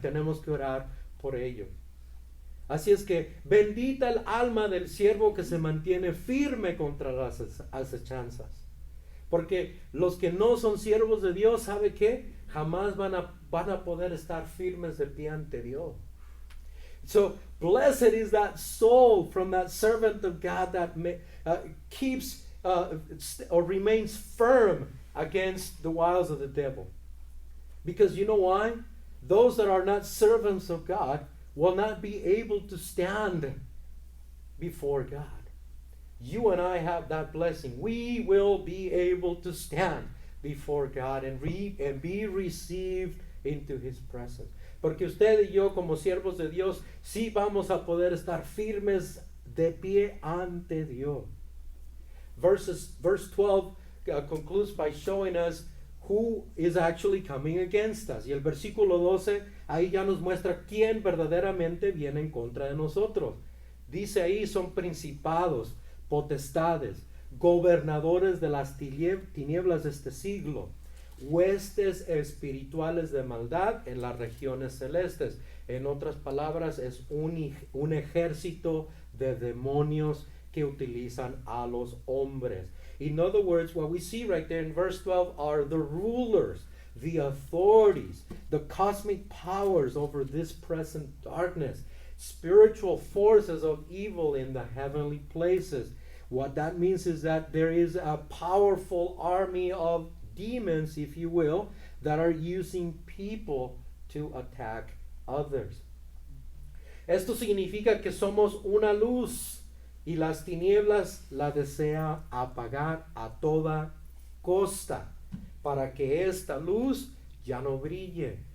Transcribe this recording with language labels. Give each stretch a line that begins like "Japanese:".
Spanish: Tenemos que orar por ellos. Así es que bendita el alma del siervo que se mantiene firme contra las acechanzas. Porque los que no son siervos de Dios, ¿sabe qué? Jamás van a poder estar firmes de pie ante Dios.
English: So, blessed is that soul from that servant of God that keeps or remains firm against the wiles of the devil. Because you know why? Those that are not servants of God will not be able to stand before God. You and I have that blessing. We will be able to stand before God and be received into His presence.
Spanish: Porque usted y yo como siervos de Dios sí vamos a poder estar firmes de pie ante Dios.
English: Verse 12 concludes by showing us who is actually coming against us.
Spanish: Y el versículo 12 ahí ya nos muestra quién verdaderamente viene en contra de nosotros. Dice ahí son principados, potestades, gobernadores de las tinieblas de este siglo, huestes espirituales de maldad en las regiones celestes. En otras palabras, es un ejército de demonios que utilizan a los hombres.
English: In other words, what we see right there in verse 12 are the rulers, the authorities, the cosmic powers over this present darkness, spiritual forces of evil in the heavenly places. What that means is that there is a powerful army of demons, if you will, that are using people to attack others.
Spanish: Esto significa que somos una luz y las tinieblas la desea apagar a toda costa para que esta luz ya no brille.